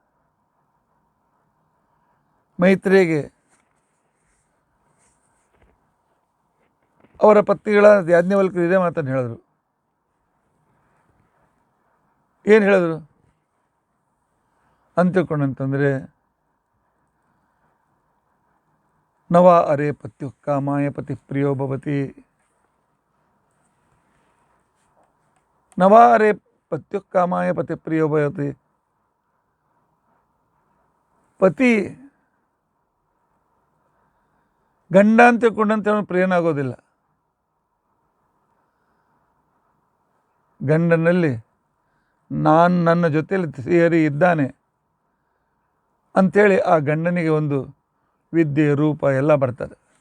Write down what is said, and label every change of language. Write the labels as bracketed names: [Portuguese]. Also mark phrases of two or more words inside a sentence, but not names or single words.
[Kannada] ಮೈತ್ರೇಯಿಗೆ ಅವರ ಪತ್ನಿಗಳ ಯಾಜ್ಞವಲ್ಕ್ಯರು ಇದೇ ಮಾತನ್ನು ಹೇಳಿದ್ರು. ಏನು ಹೇಳಿದ್ರು ಅಂತ ತಿಳ್ಕೊಂಡಂತಂದರೆ, [Sanskrit] ನವ ಅರೆ ಪತ್ಯು ಕಾಮಾಯ ಪತಿ ಪ್ರಿಯೋ ಭವತಿ. ನವ ಅರೆ ಪತ್ಯು ಕಾಮಾಯ ಪತಿ ಪ್ರಿಯೋ ಭವತಿ. [Kannada] ಪತಿ ಗಂಡ ಅಂತ ತಿಳ್ಕೊಂಡಂತೆ ಅವನು ಪ್ರಿಯನಾಗೋದಿಲ್ಲ. ಗಂಡನಲ್ಲಿ ನನ್ನ ಜೊತೆಯಲ್ಲಿ ಶ್ರೀಹರಿ ಇದ್ದಾನೆ ಅಂಥೇಳಿ ಆ ಗಂಡನಿಗೆ ಒಂದು ವಿದ್ಯೆ ರೂಪ ಎಲ್ಲ ಬರ್ತದೆ.